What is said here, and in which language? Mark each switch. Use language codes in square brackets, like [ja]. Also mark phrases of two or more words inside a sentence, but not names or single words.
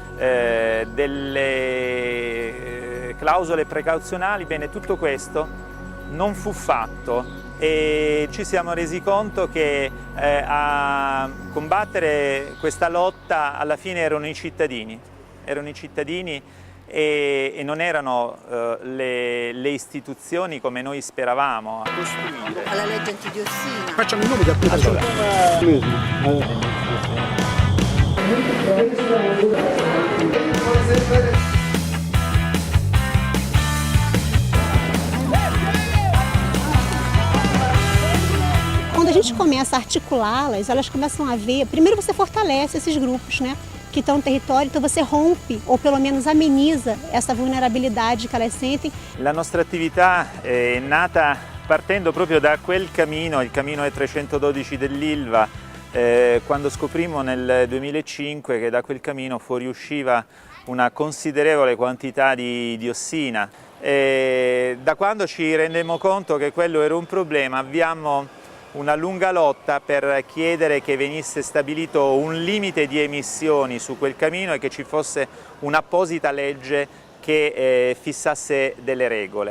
[it] delle clausole precauzionali, bene, tutto questo non fu fatto e ci siamo resi conto che a combattere questa lotta alla fine erano i cittadini e non erano le istituzioni come noi speravamo a costruire. Alla legge antidiossina. Facciamo i nomi da [pt] Quando a gente começa a articulá-las, elas começam a ver, primeiro você fortalece esses grupos, né, que estão no território, então você rompe ou pelo menos ameniza essa vulnerabilidade que elas sentem. [it] La nostra attività è nata partendo proprio da quel cammino, il cammino E312 dell'Ilva, quando scoprimmo nel 2005 che da quel cammino fuoriusciva una considerevole quantità di diossina. Da quando ci rendemmo conto che quello era un problema abbiamo una lunga lotta per chiedere che venisse stabilito un limite di emissioni su quel camino e che ci fosse un'apposita legge che fissasse delle regole.